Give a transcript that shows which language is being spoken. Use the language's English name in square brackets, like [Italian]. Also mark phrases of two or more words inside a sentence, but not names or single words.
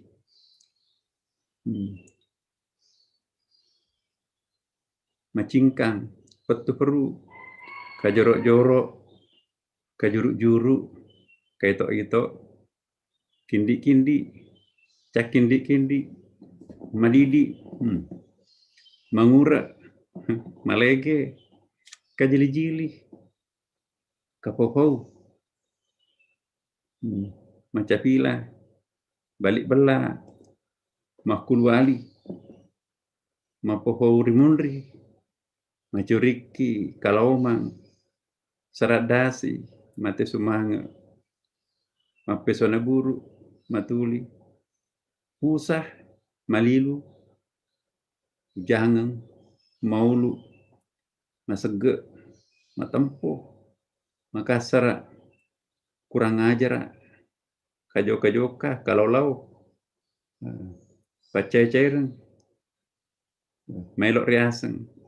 [Makasar] Macingkang, Petuperu, Kajorok-jorok, Kajuruk-juruk, Kaitok-itok, Kindi-kindi, Cakindi-kindi, Madidi, Mangura, Malege, Kajili-jili, Kapopau, Macapila, Balik Bela, Makulwali, Mapohou Rimunri, Macuriki, Kalaumang, Saradasi, Mate Sumanga, Mapesona Buru, Matuli, Pusah, Malilu, Jangang, Maulu, Masege, Matempo, Makassar, [Indonesian] Kurang ajar, [Makasar] Kajoka-joka, Kalau-lau, Pacai-cairan, Melok riaseng,